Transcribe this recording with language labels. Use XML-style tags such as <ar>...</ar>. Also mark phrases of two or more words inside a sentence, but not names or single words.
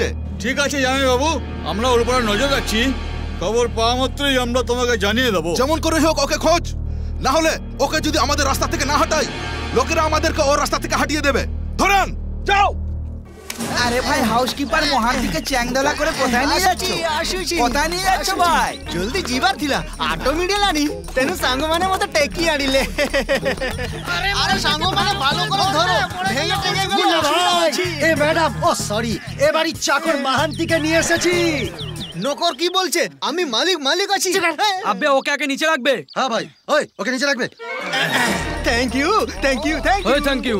<bn>ঠিক আছে জামাইবাবু, আমরা ওর উপর নজর রাখছি। খবর পাওয়া মাত্রই আমরা তোমাকে জানিয়ে দেবো। যেমন করে হোক ওকে খোঁজ, না হলে ওকে যদি আমাদের রাস্তা থেকে না হটাই, লোকেরা আমাদেরকে ওর রাস্তা থেকে হাঁটিয়ে দেবে। ধরেন, যাও। আরে ভাই, হাউসকিপার মহান্তিকে চ্যাংদলা করে কোথায় নিয়ে যাচ্ছ? কোথায় নিয়ে যাচ্ছ ভাই?</bn> <or>জলদি ଯିବାର ଥିଲା, ଅଟୋ ମିଳିଲାନି, ତେଣୁ ସାଙ୍ଗମାନେ ମତେ ଟେକି ଆଣିଲେ। ଆରେ ସାଙ୍ଗମାନେ</or> <bn>ভালো করে ধরো, ভেঙে টেকে গেল ভাই। এ ম্যাডাম, ও সরি, এ বাড়ির চাকর মহান্তিকে নিয়ে এসেছি। নকর কি বলছে? আমি মালিক আছি। আবে ওকে আগে নিচে রাখবে। হ্যাঁ ভাই, ওই ওকে নিচে রাখবে।</bn> <en>thank you. ওই thank you.</en>